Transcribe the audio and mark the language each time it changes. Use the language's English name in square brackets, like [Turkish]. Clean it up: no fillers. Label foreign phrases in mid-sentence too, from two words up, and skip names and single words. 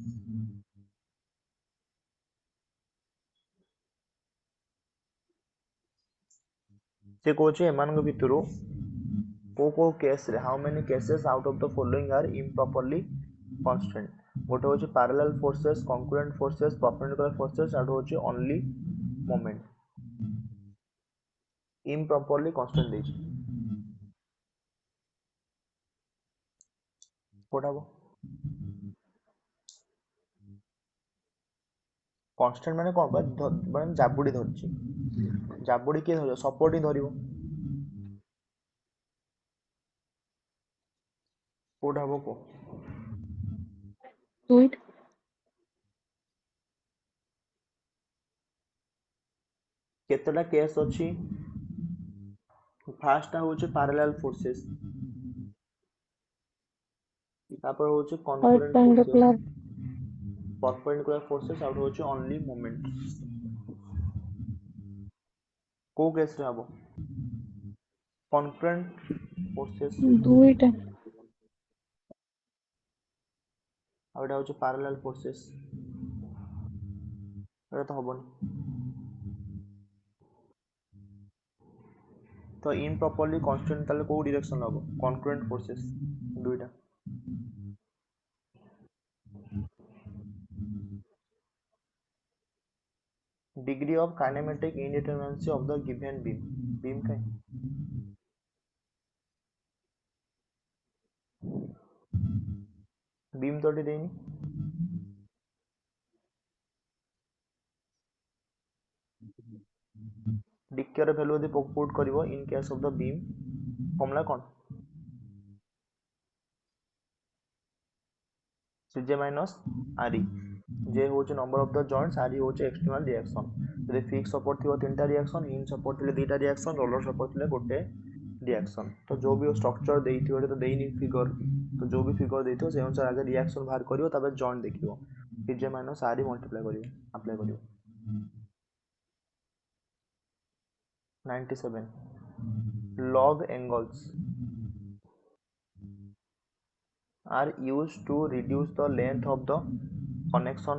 [Odia] ସେ କହୁଛି ଏମାନଙ୍କ ଭିତରୁ କୋଉ କେସ୍ ରେ [English] how many cases out of the following are improperly constrained [Odia] ଗୋଟେ ହଉଛି [English] parallel forces concurrent forces perpendicular forces [Odia] ଆଉ ହଉଛି [English] only moment improperly constrained [Odia] ଦେଇଛି କୋଉଟା ହବ constant ମାନେ କଣ ମାନେ ଜାବୁଡି ଧରିଛି ଜାବୁଡି କିଏ ଧରିବ ସପୋର୍ଟ ହିଁ ଧରିବ କୋଉଟା ହବ କୁହ [English] Wait. [Odia] କେତେଟା କେସ୍ ଅଛି ଫାର୍ଷ୍ଟ ଟା ହଉଛି [English] parallel forces [Odia] ତାପରେ ହଉଛି [English] concurrent forces Perpendicular. perpendicular forces [Odia] ଆଉ ହଉଛି [English] only moment [Odia] କୋଉ କେସ୍ ରେ ହବ [English] concurrent forces [Bangla] 2টা [Odia] ଆଉ ଏଟା ହଉଛି [English] parallel forces [Odia] ଏଟା ତ ହବନି ତ [English] improperly constrained [Odia] ତାହେଲେ କୋଉ direction ହବ [English] concurrent forces [Odia] ଦୁଇଟା [English] degree of kinematic indeterminacy of the given beam [Odia] କାଇଁ beam ତ ଏଠି ଦେଇନି [English] DK ର value ଯଦି put କରିବ in case of the beam formula କଣ CJ minus RE J ହଉଛି number of the joints RE [Odia] ହଉଛି [English] external reaction [Odia] ଯଦି [English] fixed support [Odia] ଥିବ ତିନିଟା [English] reaction in support [Odia] ଥିଲେ ଦିଟା reaction [English] roller support [Odia] ଥିଲେ ଗୋଟେ reaction ତ ଯୋଉ ବି structure ଦେଇଥିବ ଏଠି ତ ଦେଇନି figure ତ ଯୋଉ ବି figure ଦେଇଥିବ ସେ ଅନୁସାରେ ଆଗେ reaction ବାହାର କରିବ ତାପରେ joint ଦେଖିବ [English] CJ minus RE multiply [Odia] କରିବ apply କରିବ [English] 97 log angles are used to reduce the length of the connection.